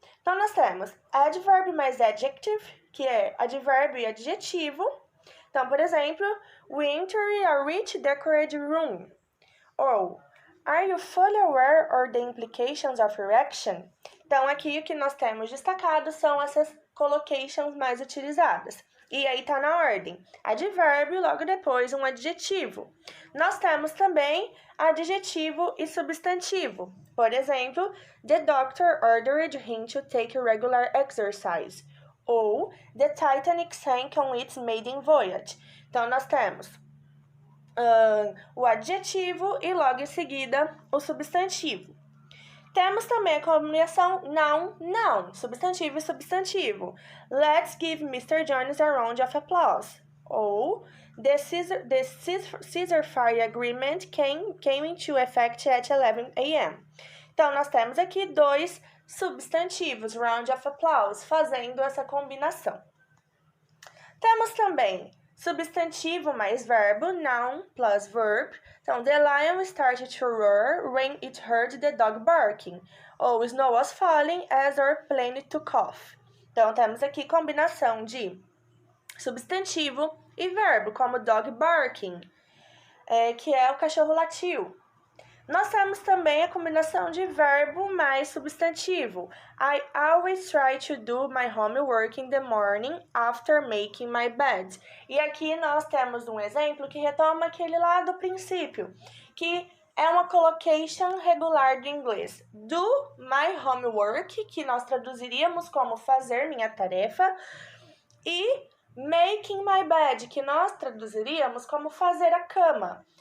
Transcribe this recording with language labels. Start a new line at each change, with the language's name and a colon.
Portuguese: Então, nós temos adverb mais adjective, que é advérbio e adjetivo. Então, por exemplo,
English: we enter a rich decorated room. Ou, are you fully aware of the implications of your action?
Portuguese: Então, aqui o que nós temos destacado são essas collocations mais utilizadas. E aí tá na ordem, advérbio, logo depois um adjetivo. Nós temos também adjetivo e substantivo. Por exemplo,
English: the doctor ordered him to take regular exercise. Ou, the Titanic sank on its maiden voyage.
Portuguese: Então, nós temos o adjetivo e logo em seguida o substantivo. Temos também a combinação noun, noun, substantivo e substantivo.
English: Let's give Mr. Jones a round of applause. Ou the ceasefire agreement came into effect at 11 a.m.
Portuguese: Então, nós temos aqui dois substantivos,
English: round of applause,
Portuguese: fazendo essa combinação. Temos também substantivo mais verbo,
English: noun plus verb. Então, the lion started to roar when it heard the dog barking. Ou snow was falling as our plane took off.
Portuguese: Então, temos aqui combinação de substantivo e verbo, como
English: dog barking,
Portuguese: que é o cachorro latiu. Nós temos também a combinação de verbo mais substantivo.
English: I always try to do my homework in the morning after making my bed.
Portuguese: E aqui nós temos um exemplo que retoma aquele lá do princípio, que é uma collocation regular do inglês.
English: Do my homework,
Portuguese: que nós traduziríamos como fazer minha tarefa, e
English: making my bed,
Portuguese: que nós traduziríamos como fazer a cama.